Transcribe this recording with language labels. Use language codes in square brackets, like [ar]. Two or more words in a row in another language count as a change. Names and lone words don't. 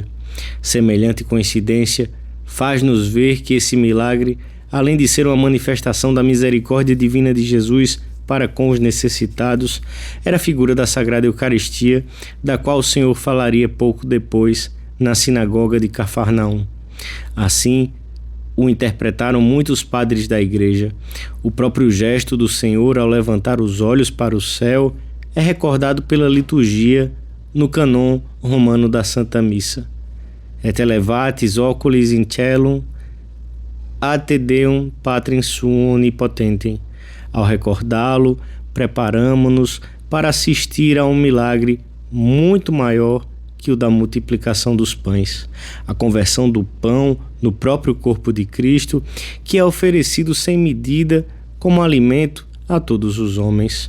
[pt] Semelhante coincidência faz-nos ver que esse milagre, além de ser uma manifestação da misericórdia divina de Jesus para com os necessitados, era figura da Sagrada Eucaristia, da qual o Senhor falaria pouco depois na sinagoga de Cafarnaum. Assim, o interpretaram muitos padres da Igreja. O próprio gesto do Senhor ao levantar os olhos para o céu é recordado pela liturgia no cânon romano da Santa Missa. [la] Et elevatis oculis in caelum ad te Deum Patrem suum onipotentem. [pt] Ao recordá-lo, preparamo-nos para assistir a um milagre muito maior que o da multiplicação dos pães, a conversão do pão no próprio corpo de Cristo, que é oferecido sem medida como alimento a todos os homens.